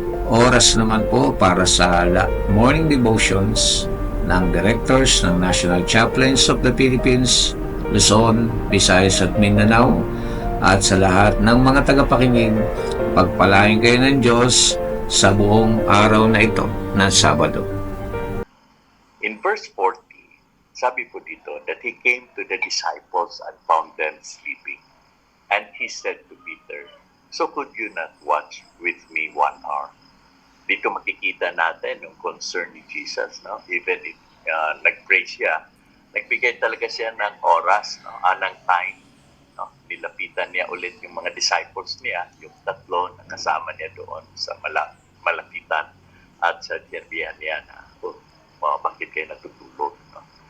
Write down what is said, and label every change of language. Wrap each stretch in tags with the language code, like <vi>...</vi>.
<tl>Oras naman po para sa morning devotions ng Directors ng National Chaplains of the Philippines, Luzon, Visayas at Mindanao, at sa lahat ng mga tagapakinig, pagpalain kayo ng Diyos sa buong araw na ito na Sabado.</tl> <en>In verse 40, sabi po dito that He came to the disciples and found them sleeping. And He said to Peter, "So could you not watch with me 1 hour?"</en> <tl>Dito makikita natin yung concern ni Jesus, no? Even if nag-pray siya, nagbigay talaga siya ng oras, no? Ng time, no? Nilapitan niya ulit yung mga disciples niya, yung tatlo na kasama niya doon sa malapitan, at sa sinabihan niya na, bakit kayo natutulog? No?</tl>